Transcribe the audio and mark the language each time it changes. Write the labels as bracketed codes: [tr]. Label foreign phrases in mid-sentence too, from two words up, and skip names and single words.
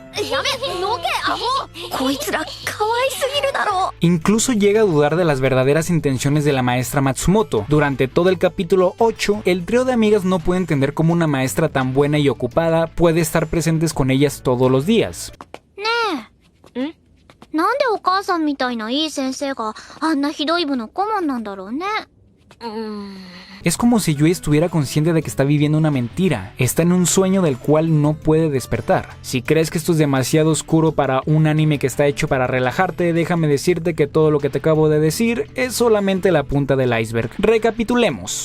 [es] Incluso llega a dudar de las verdaderas intenciones de la maestra Matsumoto. Durante todo el capítulo 8, el trío de amigas no puede entender cómo una maestra tan buena y ocupada puede estar presentes con ellas todos los días. [ja] なんでお母さんみたいないい先生があんなひどい部の顧問なんだろうね。 [es] Es como si Yui estuviera consciente de que está viviendo una mentira, está en un sueño del cual no puede despertar. Si crees que esto es demasiado oscuro para un anime que está hecho para relajarte, déjame decirte que todo lo que te acabo de decir es solamente la punta del iceberg. Recapitulemos.